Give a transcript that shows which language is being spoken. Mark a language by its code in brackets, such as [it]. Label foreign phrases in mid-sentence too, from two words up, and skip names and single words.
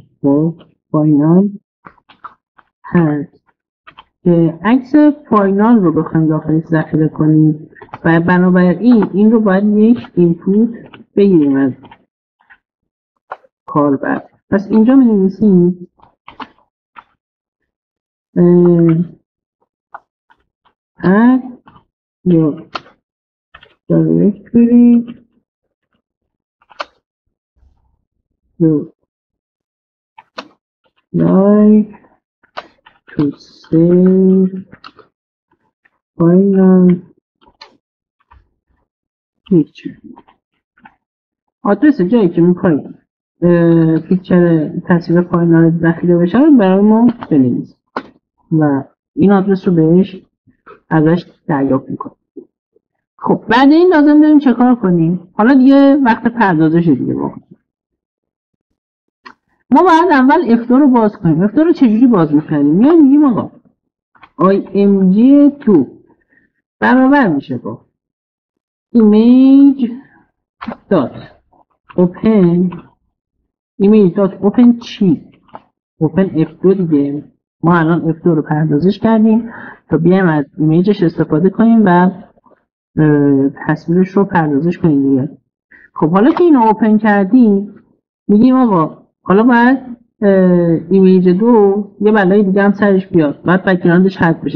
[fa] خب فاینال پس که عکس فاینال رو بخوایم داخلش ذخیره کنیم و بنابراین این رو باید یک اینپوت بگیریم از کاربر. پس اینجا می نویسیم [en] add your directory you like to save final picture. [fa] آدرس جایی که میخواید پیکچر تصویر فاینال ذخیره بشه رو برای ما بنویسیم و این آدرس رو بهش ازش دریافت میکنیم. خب بعد این لازم داریم چه کار کنیم؟ حالا دیگه وقت پردازش دیگه ما باید اول F2 رو باز کنیم. F2 رو چجوری باز میکنیم؟ میگیم آقا img2 برابر میشه با [en] image dot open [fa] چی؟ open F2 دیگه. ما الان F2 رو پردازش کردیم تا بیایم از ایمیجش استفاده کنیم و تصویرش رو پردازش کنیم دیگه. خب حالا که اینو اوپن کردیم میگیم آقا حالا باید ایمیج 2 یه بلای دیگه هم سرش بیاد، باید بک‌گراندش حذف بشه.